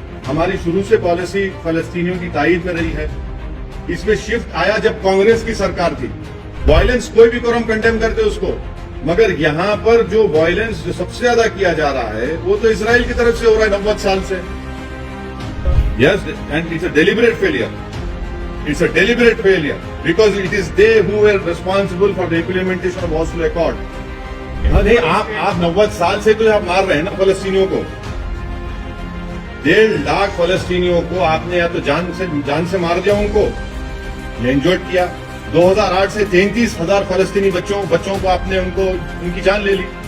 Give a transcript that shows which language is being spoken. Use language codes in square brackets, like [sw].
[hi] हमारी शुरू से पॉलिसी फलस्तीनियों की ताईद में रही है। इसमें शिफ्ट आया जब कांग्रेस की सरकार थी। वायलेंस कोई भी करो हम कंडेम करते उसको, मगर यहां पर जो वायलेंस जो सबसे ज्यादा किया जा रहा है वो तो इजराइल की तरफ से हो रहा है 90 साल से। [en] Yes, and it's a deliberate failure. It's a deliberate failure because it is they who were responsible for the implementation of Oslo Accord. [hi] नहीं, आप 90 साल से तो आप मार रहे हैं ना फलस्तीनियों को। 1.5 लाख फलस्तीनियों को आपने या तो जान से मार दिया, उनको एंजॉयड किया। 2008 से 33,000 फलस्तीनी बच्चों को आपने उनकी जान ले ली।